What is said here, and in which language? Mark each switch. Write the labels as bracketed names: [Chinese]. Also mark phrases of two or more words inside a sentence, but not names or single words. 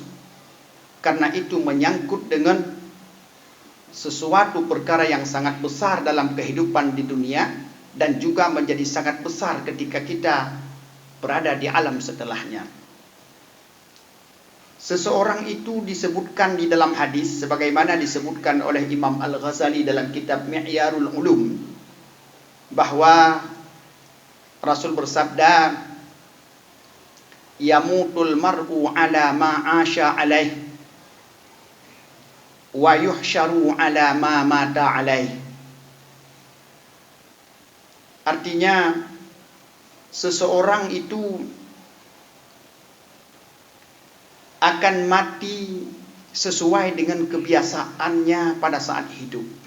[Indonesian] Karena itu menyangkut dengan sesuatu perkara yang sangat besar dalam kehidupan di dunia, dan juga menjadi sangat besar ketika kita berada di alam setelahnya. Seseorang itu disebutkan di dalam hadis, sebagaimana disebutkan oleh Imam Al-Ghazali dalam kitab Mi'yarul Ulum, bahwa Rasul bersabda, [Arabic] يموت المرء على ما عاش عليه. ويحشر على ما مات عليه. [Indonesian] Artinya seseorang itu akan mati sesuai dengan kebiasaannya pada saat hidup.